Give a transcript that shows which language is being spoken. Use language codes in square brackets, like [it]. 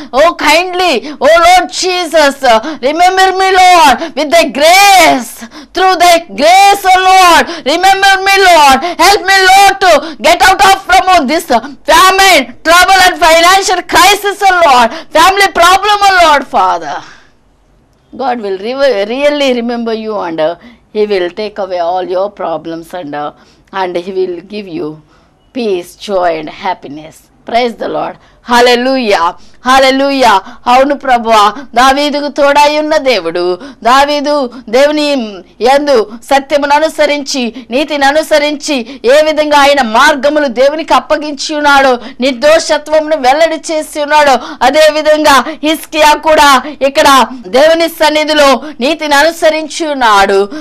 [en] O kindly, O Lord Jesus, remember me Lord with thy grace, through thy grace O Lord, remember me Lord, help me Lord to get out of from this famine, trouble and financial crisis O Lord, family problem O Lord. Father, God will really remember you and He will take away all your problems and He will give you peace, joy and happiness. Praise the Lord. Hallelujah. Hallelujah. [te] అవును ప్రభువా, దావీదుకు తోడై ఉన్న దేవుడు, దావీదు దేవుని యందు సత్యమును అనుసరించి, నీతిని అనుసరించి ఏ విధంగా ఆయన మార్గములు దేవునికి అప్పగించి ఉన్నాడో, నిర్దోషత్వమును వెల్లడి చేసి ఉన్నాడో, అదే విధంగా హిజ్కియా కూడా ఇక్కడ దేవుని సన్నిధిలో నీతిని అనుసరించి ఉన్నాడు.